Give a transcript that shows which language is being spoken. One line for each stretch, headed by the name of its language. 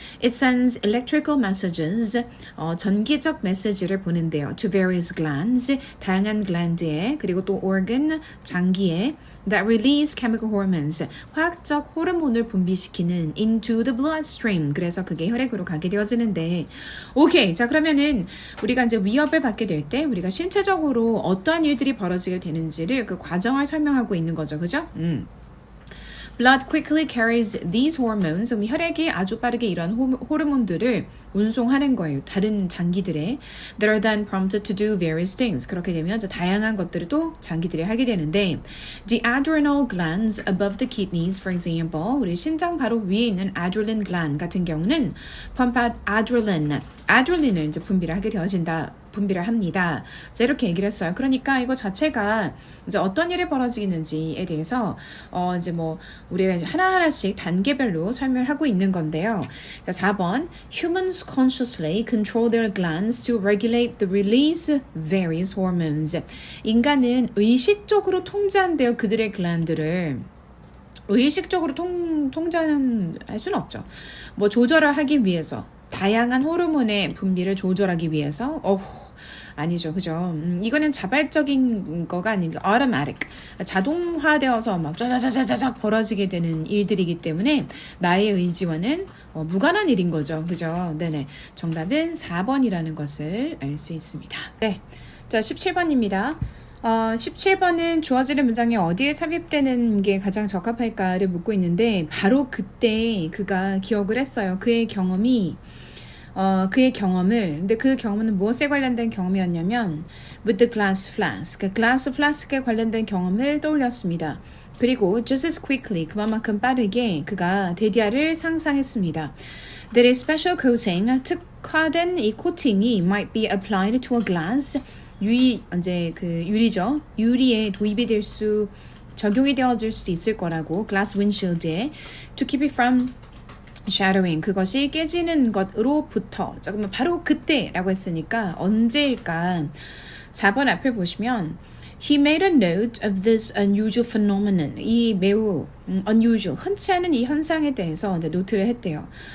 English: It sends electrical messages,
Korean: 전기적 메시지를 보낸대요.
English: To various glands,
Korean: 다양한 글랜드에, 그리고 또
English: organ, 장기에 that release chemical hormones,
Korean: 화학적 호르몬을 분비시키는
English: into the bloodstream.
Korean: 그래서 그게 혈액으로 가게 되어지는데 오케이, 자 그러면은 우리가 이제 위협을 받게 될 때 우리가 신체적으로 어떠한 일들이 벌어지게 되는지를 그 과정을 설명하고 있는 거죠.
English: 그죠? Blood quickly carries these hormones.
Korean: 혈액이 아주 빠르게 이런 호르몬들을 운송하는 거예요. 다른 장기들에.
English: That are then prompted to do various things.
Korean: 그렇게 되면 다양한 것들을 또 장기들이 하게 되는데
English: The adrenal glands above the kidneys, for example.
Korean: 우리 신장 바로 위에 있는 adrenaline gland 같은 경우는
English: pump out adrenaline.
Korean: adrenaline을 이제 분비를 하게 되어진다. 분비를 합니다. 자, 이렇게 얘기를 했어요. 그러니까 이거 자체가 이제 어떤 일이 벌어지는지에 대해서 이제 뭐 우리가 하나하나씩 단계별로 설명을 하고 있는 건데요.
English: 자, 4번 Humans consciously control their glands to regulate the release of various hormones.
Korean: 인간은 의식적으로 통제한대요. 그들의 글란드를. 의식적으로 통제는 할 수는 없죠. 뭐 조절을 하기 위해서 다양한 호르몬의 분비를 조절하기 위해서 아니죠, 그죠? 이거는 자발적인 거가 아니고 automatic, 자동화되어서 막 짜자자자자작 벌어지게 되는 일들이기 때문에 나의 의지와는 무관한 일인 거죠, 그죠? 네네, 정답은 4번이라는 것을 알 수 있습니다. 네, 자 17번입니다. 17번은 주어지는 문장에 어디에 삽입되는 게 가장 적합할까를 묻고 있는데 바로 그때 그가 기억을 했어요. 그의 경험을 근데 그 경험은 무엇에 관련된 경험이었냐면
English: with the glass flask,
Korean: 그 glass flask에 관련된 경험을 떠올렸습니다. 그리고
English: just as quickly,
Korean: 그만큼 빠르게 그가 데디아를 상상했습니다.
English: That a special coating,
Korean: 특화된 이 코팅이
English: might be applied to a glass,
Korean: 이제 그 유리죠. 유리에 도입이 될 적용이 되어질 수도 있을 거라고 glass windshield에
English: to keep it from shadowing,
Korean: 그것이 깨지는 것으로부터. 자, 그러면 바로 그때라고 했으니까 언제일까? 4번 앞을 보시면
English: He made a note of this unusual phenomenon.
Korean: 이 매우 unusual, 흔치 않은 이 현상에 대해서 노트를 했대요.